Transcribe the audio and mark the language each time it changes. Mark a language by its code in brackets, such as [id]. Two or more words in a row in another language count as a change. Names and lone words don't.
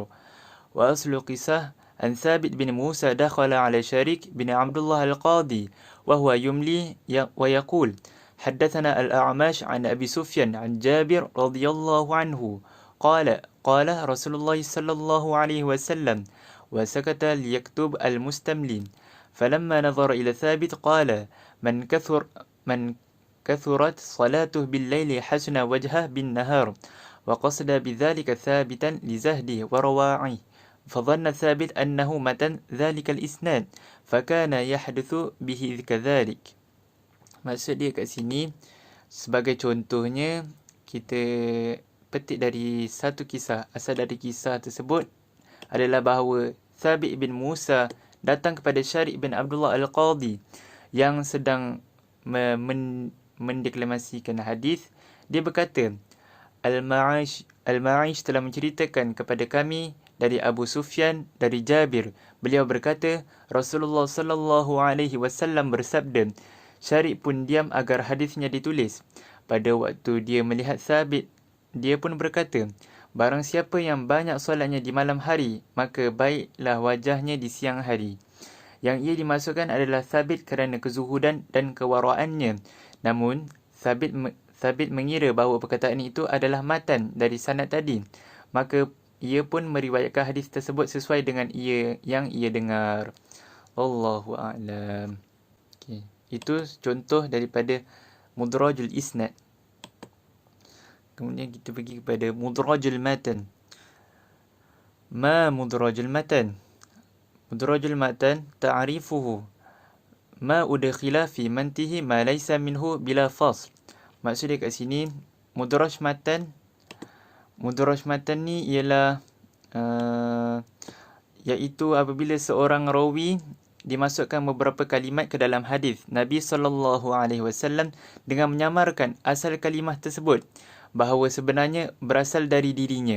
[ar] وأصل قصة أن ثابت بن موسى دخل على شريك بن عبد الله القاضي وهو يملي ويقول حدثنا الأعمش عن أبي سفيان عن جابر رضي الله عنه قال رسول الله صلى الله عليه وسلم وسكت ليكتب المستملين فلما نظر إلى ثابت قال من كثرت صلاته بالليل حسن وجهه بالنهار وقصد بذلك ثابتا لزهده ورواعه فظن ثابت أنه متن ذلك الإسناد فكان يحدث به كذلك. [ms] Maksud dia kat sini, sebagai contohnya, kita petik dari satu kisah. Asal dari kisah tersebut adalah bahawa Thabit bin Musa datang kepada Syarik bin Abdullah Al-Qadhi yang sedang mendeklamasikan hadis. Dia berkata, Al-Ma'ish telah menceritakan kepada kami dari Abu Sufyan dari Jabir. Beliau berkata, Rasulullah [ar] صلى الله عليه وسلم [ms] bersabda. Syarik pun diam agar hadisnya ditulis. Pada waktu dia melihat Thabit, dia pun berkata, barang siapa yang banyak solatnya di malam hari, maka baiklah wajahnya di siang hari. Yang ia dimasukkan adalah Thabit kerana kezuhudan dan kewaraannya. Namun, Thabit mengira bahawa perkataan itu adalah matan dari sanad tadi. maka ia pun meriwayatkan hadis tersebut sesuai dengan yang ia dengar. [ar] والله أعلم. [ms] Okay. Itu contoh daripada [ar] مدرج الإسناد. [ms] Kemudian kita pergi kepada [ar] مدرج المتن. ما مدرج المتن. مدرج المتن تعريفه ما أدخل في متنه ما ليس منه بلا فصل. [ms] Maksud dia kat sini [ar] مدرج متن [ms] ni ialah iaitu apabila seorang rawi dimasukkan beberapa kalimat ke dalam hadis Nabi SAW dengan menyamarkan asal kalimah tersebut bahawa sebenarnya berasal dari dirinya.